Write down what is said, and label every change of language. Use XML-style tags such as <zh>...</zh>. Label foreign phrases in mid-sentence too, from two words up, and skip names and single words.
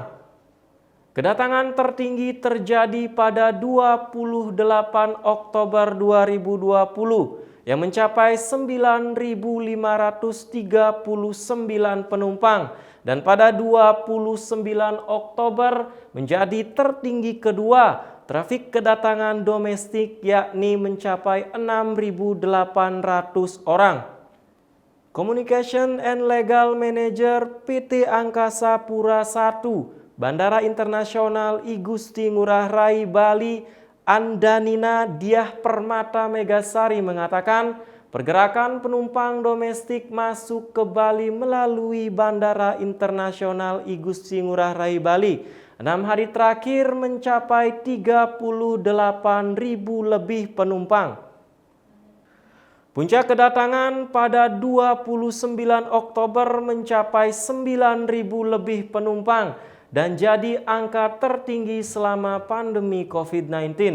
<id>Kedatangan tertinggi terjadi pada 28 Oktober 2020 yang mencapai 9.539 penumpang dan pada 29 Oktober menjadi tertinggi kedua trafik kedatangan domestik yakni mencapai 6.800 orang.</id> <en>Communication and Legal Manager</en> <id>PT Angkasa Pura I Bandara Internasional I Gusti Ngurah Rai, Bali, Andanina Diah Permata Megasari mengatakan pergerakan penumpang domestik masuk ke Bali melalui Bandara Internasional I Gusti Ngurah Rai, Bali 6 hari terakhir mencapai 38.000 lebih penumpang. Puncak kedatangan pada 29 Oktober mencapai 9.000 lebih penumpang dan jadi angka tertinggi selama pandemi COVID-19.</id>